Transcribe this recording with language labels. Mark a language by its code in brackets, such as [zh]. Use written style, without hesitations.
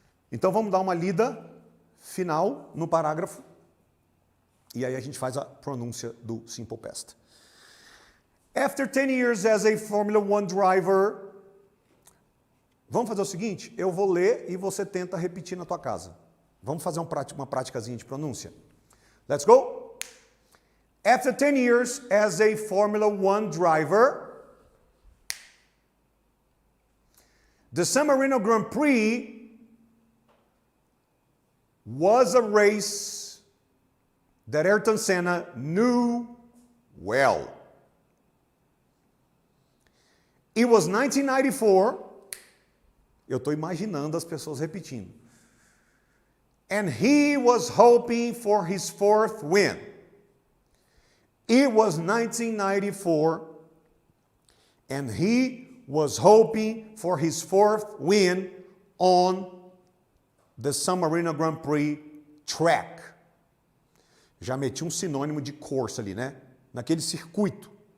[pt] Então vamos dar uma lida final no parágrafo e aí a gente faz a pronúncia do simple past. [en] After 10 years as a Formula 1 driver, [pt] vamos fazer o seguinte, eu vou ler e você tenta repetir na tua casa. Vamos fazer uma praticazinha de pronúncia. [en] Let's go. After 10 years as a Formula 1 driver, the San Marino Grand Prix was a race that Ayrton Senna knew well. It was 1994. [pt] Eu estou imaginando as pessoas repetindo. [en] And he was hoping for his fourth win. It was 1994. And he was hoping for his fourth win on the San Marino Grand Prix track. [pt] Já meti um sinônimo de course ali, né? Naquele circuito.